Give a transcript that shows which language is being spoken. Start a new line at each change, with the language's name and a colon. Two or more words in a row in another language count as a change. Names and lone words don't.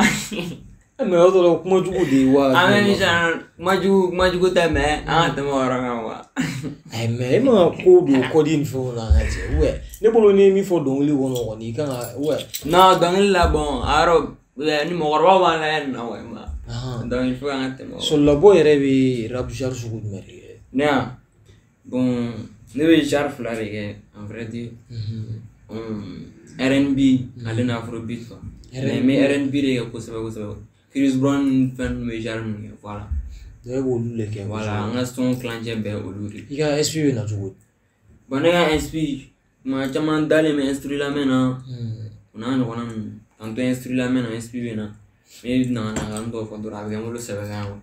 Bambara: mais o dɔrɔn kuma jugu de ye wa an bɛ mission na kuma jugu tɛ mais an ka tɛmɛ o yɔrɔ kan quoi mais e ma ko don kɔdi ni fɛnw na an ka cɛ ouais ne bolo ni ye min fɔ dɔnkili kɔnɔ kɔni i kan ka ouais non dɔnkili la bon a yɔrɔ ni mɔgɔkɔrɔbaw b'an lajɛ nin na ouais
French: donc il faut
Bambara: an ka tɛmɛ o Soldat Boy yɛrɛ bɛ
French: rap genre
Bambara: sugu jumɛn de kɛ ne ya bon ne bɛ genre fila de kɛ
French: en vrai dire
Bambara: R&B ale na Afrobeat quoi mais R&B de kɛ kosɛbɛ Chris Brown fɛn bɛ genre min kɛ voilà donc e b'olu de kɛ voilà an ka son kilancɛ bɛɛ olu de i ka SP bɛ na cogo di bon ne ka SP maa caman dalen bɛ instru lamɛn na o n'a ɲɔgɔnna ninnu tantôt instru lamɛn na SP bɛ na ne nana ka n tɔgɔ fɔ dɔrɔn a bɛ kɛ n bolo sɛbɛkan ye